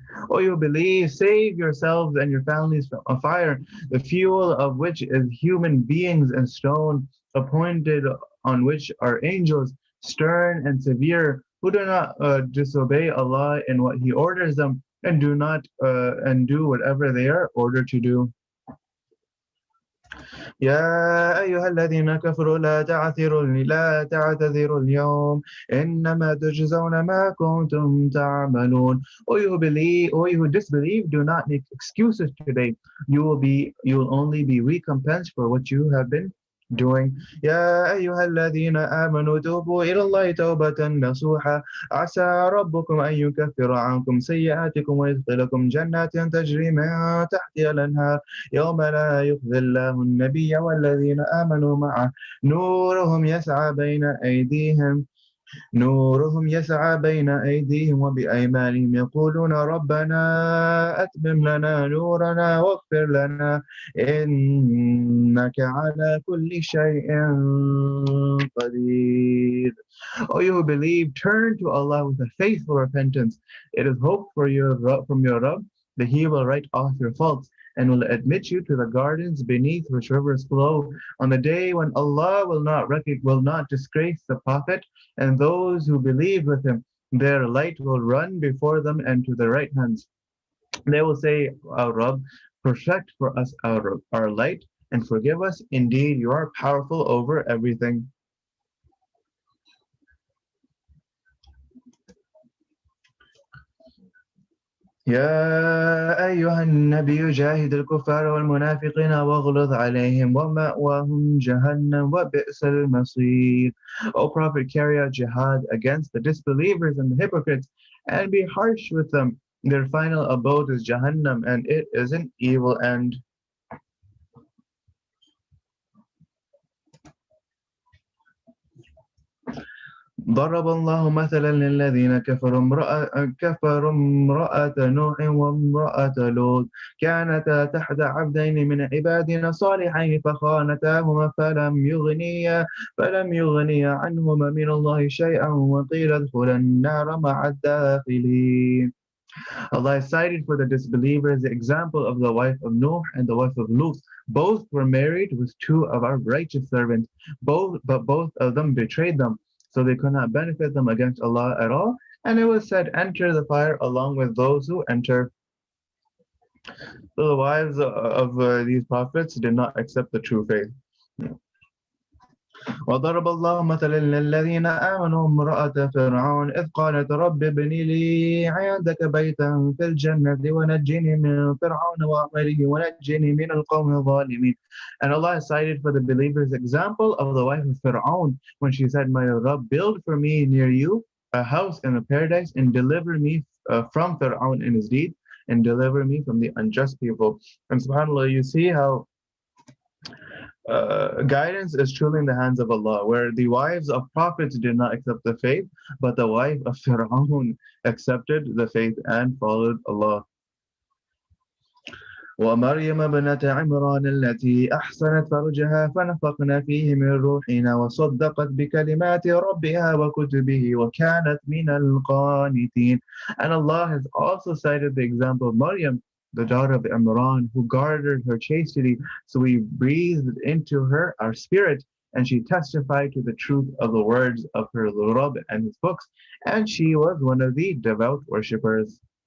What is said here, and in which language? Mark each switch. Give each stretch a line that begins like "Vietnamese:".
English: O you believe, save yourselves and your families from a fire, the fuel of which is human beings and stone, appointed on which are angels, stern and severe, who do not disobey Allah in what He orders them, and do whatever they are ordered to do.
Arabic: يا أيها الذين كفروا لا تعتذروا اليوم إنما تجزون ما كنتم تعملون.
English: O you who believe, O you who disbelieve, do not make excuses today. You will only be recompensed for what you have been doing.
Arabic: يا أيها الذين آمنوا توبوا إلى الله توبة نصوحا عسى ربكم أن يكفر عنكم سيئاتكم ويدخلكم جنات تجري من تحتها الأنهار يوم لا يخزي الله النبي والذين آمنوا معه نورهم يسعى بين أيديهم نورهم يسعى بين أيديهم وبأيمانهم يقولون ربنا أتمم لنا نورنا واغفر لنا إنك على كل شيء قدير.
English: O you who believe, turn to Allah with a faithful repentance. It is hope from your Rabb that He will write off your faults and will admit you to the gardens beneath which rivers flow on the day when Allah will not disgrace the Prophet and those who believe with him. Their light will run before them and to their right hands. They will say, Our Rabb, perfect for us our light and forgive us. Indeed, you are powerful over everything.
Arabic: يا أيها النبي جاهد الكفار والمنافقين واغلظ عليهم ومأواهم جهنم وبئس المصير.
English: O Prophet, carry out jihad against the disbelievers and the hypocrites and be harsh with them. Their final abode is Jahannam and it is an evil end.
Arabic: ضرب الله مثلا للذين كفروا امرأة نوح وامرأة لوط كانتا تحت عبدين من عبادنا صالحين فخانتاهما فلم يغنيا عنهما من الله شيئا وقيل ادخلا النار مع الداخلين.
English: Allah cited for the disbelievers the example of the wife of Noah and the wife of Lut. Both were married with two of our righteous servants, but both of them betrayed them, so they could not benefit them against Allah at all. And it was said, enter the fire along with those who enter. So the wives of these prophets did not accept the true faith.
Arabic: وضرب الله مثلا للذين آمنوا امرأة فرعون إذ قالت رب ابن لي عندك بيتا في الجنة ونجني من فرعون وعمله ونجني من القوم الظالمين.
English: And Allah cited for the believers example of the wife of Fir'aun when she said, My Rabb, build for me near you a house in the paradise and deliver me from Fir'aun and his deed and deliver me from the unjust people. And subhanAllah, you see how guidance is truly in the hands of Allah, where the wives of prophets did not accept the faith, but the wife of Fir'aun accepted the faith and followed Allah.
Arabic: ومريم ابنة عمران التي أحصنت فرجها فنفخنا فيه من روحنا وصدقت بكلمات ربها وكتبه وكانت من القانتين.
English: And Allah has also cited the example of Maryam, the daughter of Imran, who guarded her chastity, so we breathed into her our spirit, and she testified to the truth of the words of her Rabb and his books, and she was one of the devout worshippers.